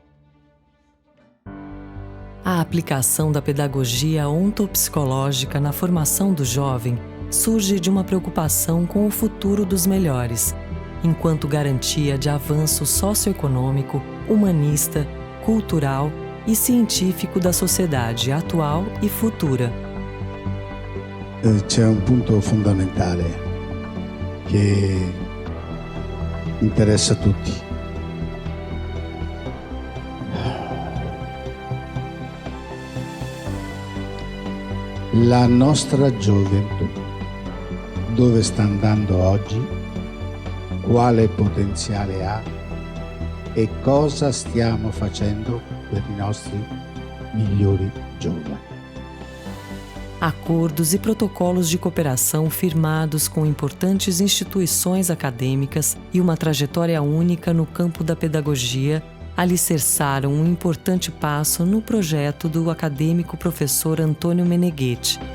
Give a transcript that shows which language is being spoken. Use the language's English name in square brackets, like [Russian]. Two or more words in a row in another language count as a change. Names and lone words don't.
[Portuguese] A aplicação da pedagogia ontopsicológica na formação do jovem surge de uma preocupação com o futuro dos melhores, enquanto garantia de avanço socioeconômico, humanista, cultural e científico da sociedade atual e futura. [Italian] C'è un punto fondamentale che interessa a tutti. La nostra gioventù, dove sta andando oggi, quale potenziale ha e cosa stiamo facendo per i nostri migliori giovani. [Portuguese] Acordos e protocolos de cooperação firmados com importantes instituições acadêmicas e uma trajetória única no campo da pedagogia alicerçaram um importante passo no projeto do acadêmico professor Antônio Meneghetti.